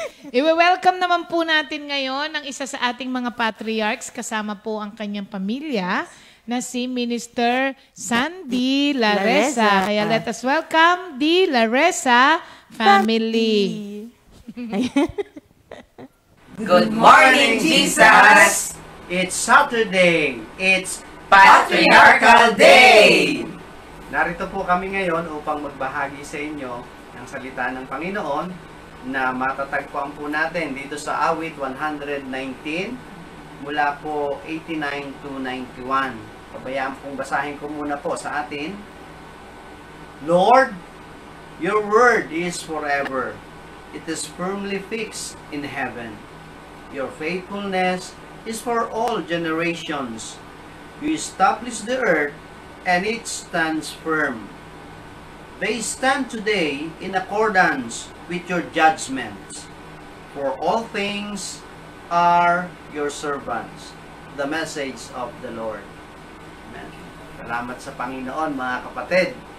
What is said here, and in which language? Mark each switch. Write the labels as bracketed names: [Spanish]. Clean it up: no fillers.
[Filipino] i-welcome naman po natin ngayon ang isa sa ating mga patriarchs kasama po ang kanyang pamilya na si Minister Sandy Laresa. [English] Kaya let us welcome the Laresa family. Good morning, Jesus! It's Saturday. It's Patriarchal Day! [Filipino] Narito po kami ngayon upang magbahagi sa inyo ng salita ng Panginoon na matatagpuan po natin dito sa awit 119 mula po 89 to 91. Pabayaan pong basahin ko muna po sa atin. [English] Lord, your word is forever. It is firmly fixed in heaven. Your faithfulness is for all generations. You establish the earth and it stands firm. They stand today in accordance with your judgments. For all things are your servants. The message of the Lord. Amen. [Filipino] Salamat sa Panginoon, mga kapatid.